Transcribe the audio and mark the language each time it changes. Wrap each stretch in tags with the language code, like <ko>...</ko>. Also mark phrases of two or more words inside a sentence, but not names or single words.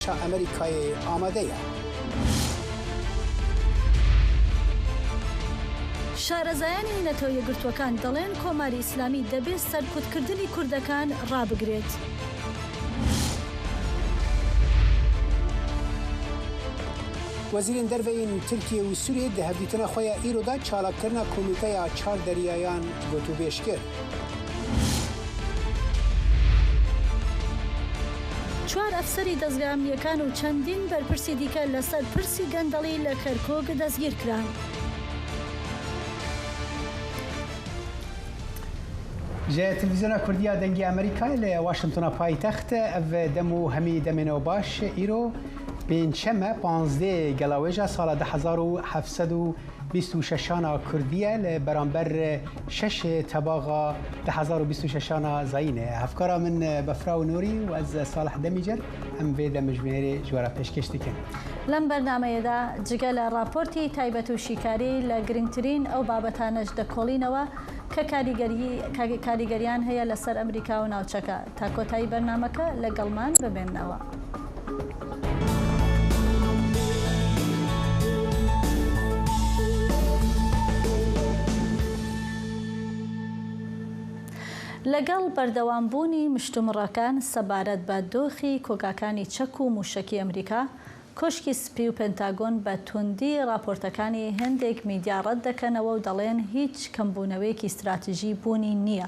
<ckb>ئەمریکای ئامادەیە. شارەزایانی نەتۆ یەکگرتووەکان دەڵێن کۆماری ئیسلامی دەبێت سەرکوتکردنی کوردەکان ڕابگرێت.</ckb> <ku>وەزیرên derveyên Tirkiye û Sûriyê di hevdîtina xwe ya îro da çalakirina komîteya çar deryayan gotûbêj kir.</ku> <ckb>چوار ئەفسەری دەستگامیەکان و چەندین بەرپرسی دیکە لەسەر پرسی گەندەڵی لە کەرکۆک دەستگیر کران.</ckb> <ku>ji televîzyona Kurdiya dengê Amerîkayê li Washingtona paytext ev dem û hemî demên baş îro pênçeme 15 gelawêja sala 1726 Kurdiye li beramber 6 tebaxa 2026 zayîne. Hevkara min Befra û Nûrî û ez Salih Demîcer em vê demijbêrê ji we re pêşkêş dikin.</ku> <ckb>لەم بەرنامەیەدا جگە لە راپۆرتی تایبەت و شیکاری لە گرنگترین ئەو بابەتانەش دەکۆڵینەوە کە کاریگەریان هەیە لەسەر ئەمریکا و ناوچەکە. تا کۆتایی بەرنامەکە لەگەڵمان ببێنەوە. لەگەڵ بەردەوامبوونی مشتومڕەکان سەبارەت بە دۆخی کۆگاکانی چەک و موشەکی ئەمریکا، کۆشکی سپی و پێنتاگۆن بە توندی راپۆرتەکانی هەندێک میدیا ڕەت دەکەنەوە و دەڵێن هیچ کەمبوونەوەیەکی استراتیژی بوونی نییە.</ckb>